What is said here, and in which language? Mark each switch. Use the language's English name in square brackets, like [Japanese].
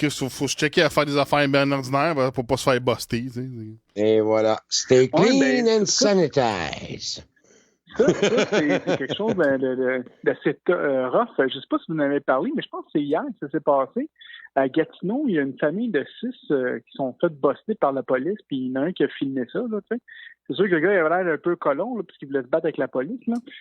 [French] faut se checker à faire des affaires bien ordinaires pour pas se faire buster, tu sais. Et voilà. [English] Stay clean and sanitize. [French] Ça, c'est quelque chose d'assez rough. Je ne sais pas si vous en avez parlé, mais je pense que c'est hier que ça s'est passé. À Gatineau, il y a une famille de 6 qui sont fait buster par la police, puis il y en a un qui a filmé ça. Là, c'est sûr que le gars il avait l'air un peu colon, là, puisqu'il voulait se battre avec la police. Là.